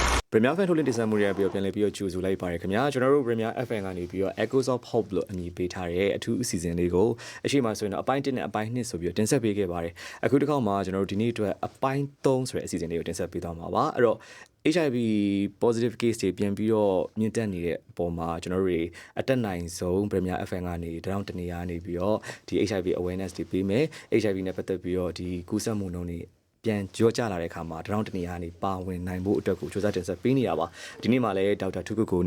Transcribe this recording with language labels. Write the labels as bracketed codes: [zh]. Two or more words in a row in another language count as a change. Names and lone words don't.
[my] Premier Fan ထုတ်လင်းတင်ဆက်မှုတွေပြီးတော့ပြန်လည်ပြီးတော့ကြိုဆိုလိုက်ပါတယ်ခင်ဗျာကျွန်တော်တို့ Premier FM ကနေပြီးတော့ Echoes of Hope လို့အမည်ပေးထားတဲ့အထူးအစီအစဉ်လေးကိုအရှိမဆိုရင်တော့အပိုင်း1နဲ့အပိုင်း2ဆိုပြီးတော့တင်ဆက်ပေးခဲ့ပါတယ်အခုတစ်ခါမှကျွန်တော်တို့ဒီနေ့အတွက်အပိုင်း3ဆိုတဲ့အစီအစဉ်လေးကိုတင်ဆက်ပေးသွားမှာပါအဲ့တော့ [en] HIV positive case [my] တွေပြန်ပြီးတော့မြင့်တက်နေတဲ့အ ပေါ်မှာကျွန်တော်တို့တွေအတက်နိုင်ဆုံး Premier FM ကနေတောင်းတနေရနေပြီးတော့ဒီ [en] HIV awareness [my] တွေပေးမယ် HIV နဲ့ပတ်သက်ပြီးတော့ဒီကူးစက်မှုနှုန်းတွေပြန်ကြောကြလာတဲ့အခါမှာတရောင်းတနေရာနေပါဝင်နိုင်ဖို့အတွက်ကိုစူးစမ်းတင်ဆက်ပေးနေတာပါဒီနေ့မှာလည်းဒေါက်တာထုကုကို